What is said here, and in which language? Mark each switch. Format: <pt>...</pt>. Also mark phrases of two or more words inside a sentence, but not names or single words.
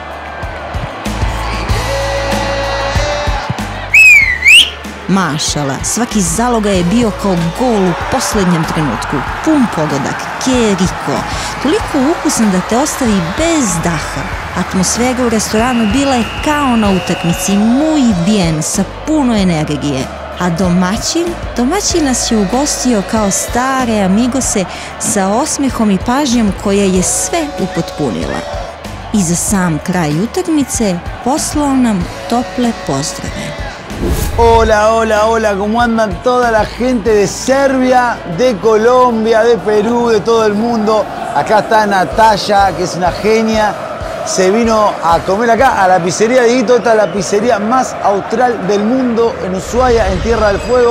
<sr>Mašala, svaki zalogaj je bio kao gol u posljednjem trenutku, pun pogodak, keriko, toliko ukusan da te ostavi bez daha. Atmosfera u restoranu bila je kao na utakmici,</sr> <es>muy bien,</es> <sr>sa puno energije. A domaćin nas je ugostio kao stare amigose sa osmehom i pažnjom koja je sve upotpunila. I za sam kraj utakmice poslao nam tople pozdrave.</sr> <es>Hola, hola, hola, ¿cómo andan toda la gente de Serbia, de Colombia, de Perú, de todo el mundo? Acá está Natalia, que es una genia, se vino a comer acá a la pizzería Dieguito. Esta es la pizzería más austral del mundo, en Ushuaia, en Tierra del Fuego.</es>